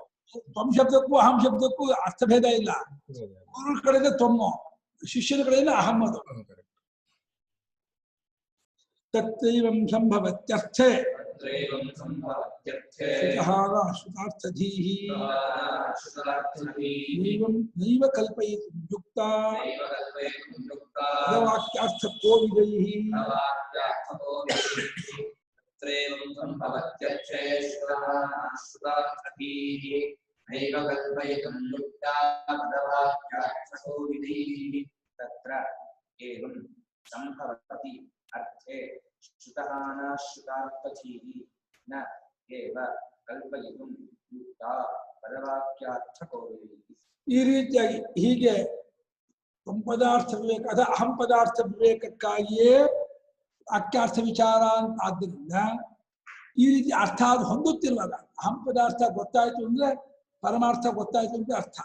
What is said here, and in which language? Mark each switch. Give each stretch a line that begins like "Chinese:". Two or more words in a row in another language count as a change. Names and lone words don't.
Kannada: ತ್ವಂ ಶಬ್ದಕ್ಕೂ ಅಹಂ ಶಬ್ದಕ್ಕೂ ಅರ್ಥಭೇದ ಇಲ್ಲ. ಗುರುಗಳ ಕಡೆಯಿಂದ ತ್ವಮ್ಮು, ಶಿಷ್ಯನ ಕಡೆಯಿಂದ ಅಹಂ.
Sanskrit: ಅದು ತತ್ರೈವಂ ಸಂಭವತ್ಯರ್ಥೇ ಶ್ರುತಾರ್ಥಧೀಹಿ ನೈವ ಕಲ್ಪಯಿತುಂ ಯುಕ್ತಾ ವಾಕ್ಯಾರ್ಥಕೋ ವಿದೈಹಿ. तत्र एवं संभवति अर्थे श्रुतः श्रुतार्थधीः न एव कल्पयितुं युक्ता पदवाक्यार्थको विदैः.
Kannada: ಈ ರೀತಿಯಾಗಿ ಹೀಗೆ ತ್ವಂ ಪದಾರ್ಥ ವಿವೇಕ ಅದ ಅಹಂ ಪದಾರ್ಥ ವಿವೇಕಕ್ಕಾಗಿಯೇ ವಾಕ್ಯಾರ್ಥ ವಿಚಾರ ಅಂತ. ಆದ್ದರಿಂದ ಈ ರೀತಿ ಅರ್ಥ ಅದು ಹೊಂದುತ್ತಿರುವಾಗ ಅಹಂ ಪದಾರ್ಥ ಗೊತ್ತಾಯ್ತು ಅಂದ್ರೆ ಪರಮಾರ್ಥ ಗೊತ್ತಾಯ್ತು ಅಂತ ಅರ್ಥ.